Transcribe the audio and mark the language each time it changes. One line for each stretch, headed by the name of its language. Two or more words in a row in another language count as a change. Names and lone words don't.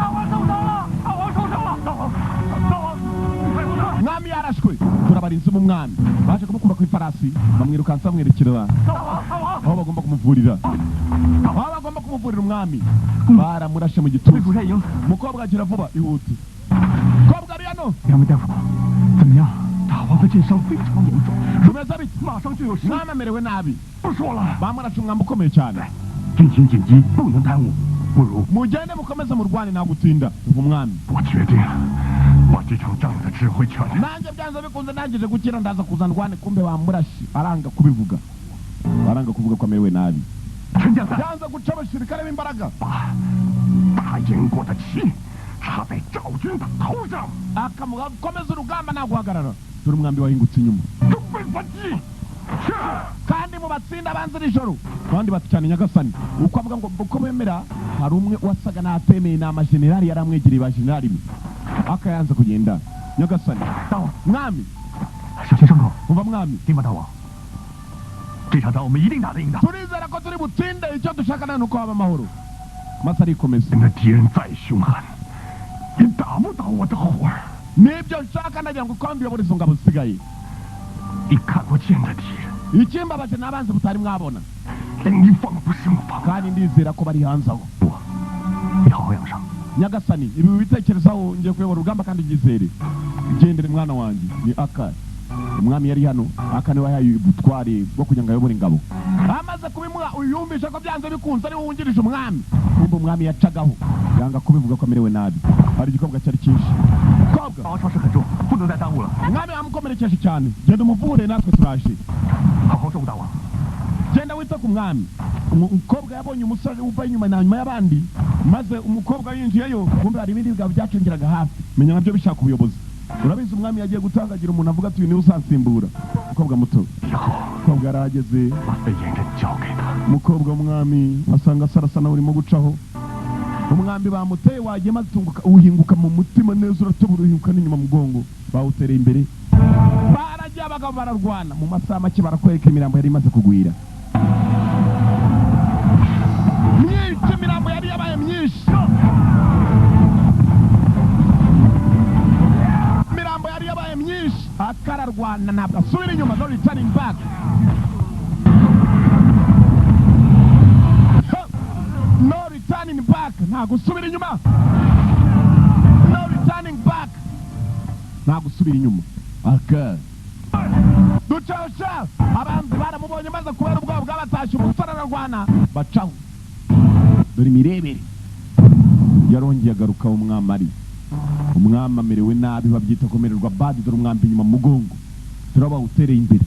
Kinyarwanda: umwami yarashwe turabarinze mu mwami baje kumukura ku ifarasi bamwirukansa bamwerekera aho bagomba kumuvurira umwami baramurashe mu gituza umukobwa agira vuba ihute umukobwa ari hano
Chinese: 杨梅大夫怎么样 大王的剑伤非常严重
Kinyarwanda: tumeze bite
Chinese: 马上就有事
Kinyarwanda: umwami amerewe nabi
Chinese: 不说了
Kinyarwanda: bamurashe umwami ukomeye cyane
Chinese: 军情紧急不能耽误不如
Kinyarwanda: mugende mukomeze murwane nta gutinda umwami
Chinese: 我决定把这场仗的指挥权
Kinyarwanda: nanjye byanze bikunze nangije gukira ndaza kuzana rwane kumbe bamurashe aranga kubivuga baranga kuvuga ko amerewe nabi
Chinese: 陈将军，
Kinyarwanda: yanze guca abasirikare b'imbaraga
Chinese: 把大燕国的旗插在赵军的头上，
Kinyarwanda: akamuga komeza urugamba nta guhagarara dore umwambi wahingutse inyuma
Chinese: 准备反击。是。
Kinyarwanda: kandi mu batsinda banze nijoro abandi bati cyane nyagasani uko avuga ngo uko bemera hari umwe wasaga n'atemeye ni amajenerali yari amwegereye ba jenerali imwe akayanza kugenda nyagasani
Chinese: 大王，
Kinyarwanda: mwami
Chinese: 小心伤口。
Kinyarwanda: umva mwami
Chinese: 丁法大王，这场仗我们一定打得赢的。
Kinyarwanda: turizera ko turi butsinde icyo dushaka nani uko haba amahoro maze arikomeza
Chinese: 那敌人再凶狠，也打不倒我的火儿。
Kinyarwanda: nibyo nshaka ndagira ngo uko uyobora izo ngabo zisigaye
Chinese: 你看不见的敌人，
Kinyarwanda: ikimbabaje n'abanzi butari mwabona
Chinese: 令你防不胜防。
Kinyarwanda: kandi ndizera ko bari hanze aho
Chinese: 我，你好好养伤。
Kinyarwanda: nyagasani ibi bitekerezaho ngiye kuyobora urugamba kandi byizere gendere mwana wanjye ni aka umwami yari hano aka niwe yahaye ubutware bwo kugira ngo ayobore ingabo amaze kubimuha uyumvisha ko byanze bikunze ari we wungirije umwami kumva umwami yacagaho yanga kubivuga ko amerewe nabi hari igikobwa cyari cyinshi kobwa
Chinese: 王朝事很重，不能再耽误了。
Kinyarwanda: umwami wamukomerekeje cyane genda umuvure natwe turaje
Chinese: 好好照顾大王。
Kinyarwanda: genda wita ku mwami umukobwa yabonye umusore uva inyuma na nyuma y'abandi maze umukobwa yinjiyeyo kumbe hari ibindi bigabo byacengeraga hafi menya nabyo bishaka ubuyobozi urabizi umwami yagiye gutangagira umuntu avuga ati uyu niwe usansimbura umukobwa muto
Chinese: 以后
Kinyarwanda: umukobwa yarahageze
Chinese: 把飞燕人交给他。
Kinyarwanda: umukobwa w'umwami asanga sarasa nawe urimo gucaho umwambi bamuteye wagiye maze uhinguka mu mutima neza uratobura uhinguka n'inyuma mugongo bawutereye imbere baragiye abagabo bararwana mu masaha make barakwereka imirambo yari imaze kugwira myinshi imirambo yari yabaye myinshi imirambo yari yabaye myinshi akararwana ntabwo asubira inyuma
English: no returning back no returning
Kinyarwanda: back ntabwo usubira inyuma
English: no returning back
Kinyarwanda: ntabwo usubira inyuma aka ducasha abanzi baramubonye maze kubera ubwoba bw'abatashye umusore ararwana bacaho dore imirebere yarongeye agaruka umwami ari umwami amerewe nabi babyita kumererwa badi dore umwambi inyuma mu mugongo turabawutereye imbere